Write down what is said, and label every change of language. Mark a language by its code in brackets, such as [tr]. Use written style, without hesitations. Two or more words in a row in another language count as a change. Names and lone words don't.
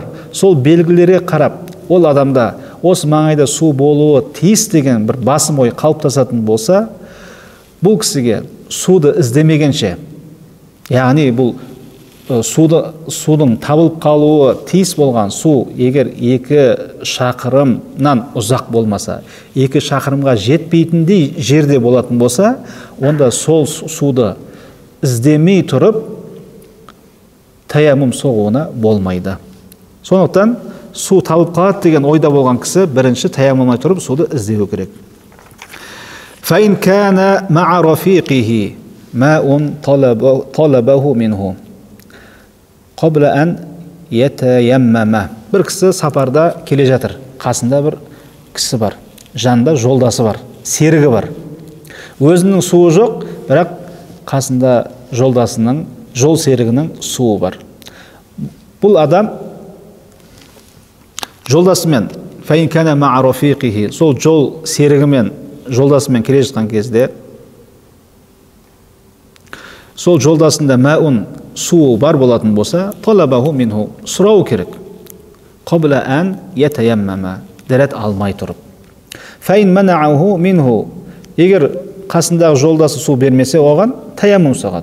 [kk] Сол белгілері қарап, ол адамда осы маңайда су болуы тиіс деген бір басым ой қалыптасатын болса, бұл кісіге суды іздемегенше, яғни бұл судың табылып қалуы тиіс болған су, егер 2 шақырымнан ұзақ болмаса, 2 шақырымға жетпейтіндей жерде болатын болса, онда сол суды іздемей тұрып таяммум соғуына болмайды. Сондықтан су табылып қалады деген ойда болған кісі бірінші таяммумай тұрып суды іздеу керек. [ar] فإن كان مع رفيقه ماء طلبه منه قبل أن يتيمم. [kk] Bir кісі сапарда келе жатыр, қасында бір кісі бар, жанында жолдасы бар, серігі бар. Өзінің суы жоқ, бірақ қасында жолдасының, жол серігінің суы бар. Бұл адам жолдасымен, [ar] فإن كان مع رفيقه, [kk] сол жол серігімен, жолдасымен келе жатқан кезде, сол жолдасында мәун, суы бар болатын болса, [ar] طلبه منه, [kk] сұрау керек. [ar] قبل أن يتيمم, [kk] дәрет алмай тұрып. [ar] فإن منعه منه, [kk] егер қасындағы жолдасы су бермесе оған, таяммум соғады.